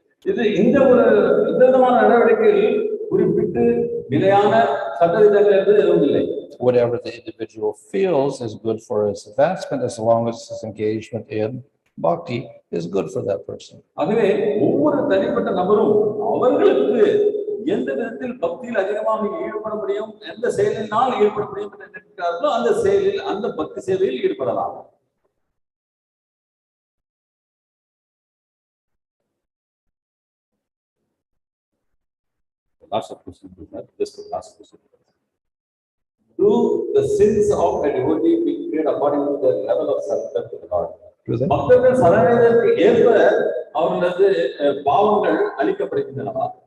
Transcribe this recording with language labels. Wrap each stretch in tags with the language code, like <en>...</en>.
<ta>இது இந்த விதமான நடவடிக்கையில் குறிப்பிட்டு நிலையான சட்டதிட்டங்கள் என்று எதுவும் இல்லை.</ta> <en>Whatever the individual feels is good for his advancement, as long as his engagement in bhakti is good for that person.</en> <ta>ஆகவே ஒவ்வொரு தனிப்பட்ட நபரும் அவர்களுக்கு எந்த விதத்தில் பக்தியில் அதிகமாக ஈடுபட முடியும், எந்த செயலினால் ஈடுபட முடியும் என்று நினைக்கிறார்களோ அந்த செயலில், அந்த பக்தி சேவையில் ஈடுபடலாம்.</ta> <en>Lots of questions, just the last question. Do the sins of a devotee be cleared according to the level of surrender to the Lord?</en> <ta>பக்தர்கள் சரணடைதற்கு ஏற்ப அவர்களது பாவங்கள் அழிக்கப்படுகின்றனவா?</ta>